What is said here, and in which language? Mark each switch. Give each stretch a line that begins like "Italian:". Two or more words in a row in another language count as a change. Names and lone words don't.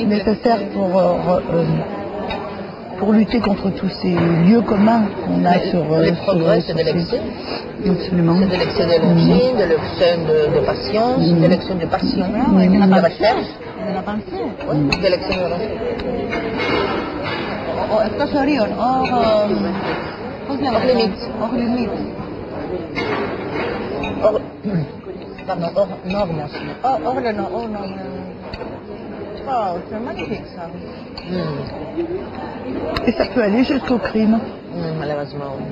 French: nécessaire pour lutter contre tous ces lieux communs qu'on a sur Les progrès, c'est de sur ces- l'excès. Absolument. C'est de l'excès d'énergie, de l'excès de patience, de l'excès de passion, Ouais, de la de pensée. recherche. De la pensée. Oui, de l'excès de recherche.
Greek: Εκτός ορίων, πώς λέμε,
French: Hors limite. hors limite. Pardon, hors norme aussi. Hors le nom, hors nom. Oh, c'est magnifique ça. Et ça peut aller jusqu'au crime. Malheureusement.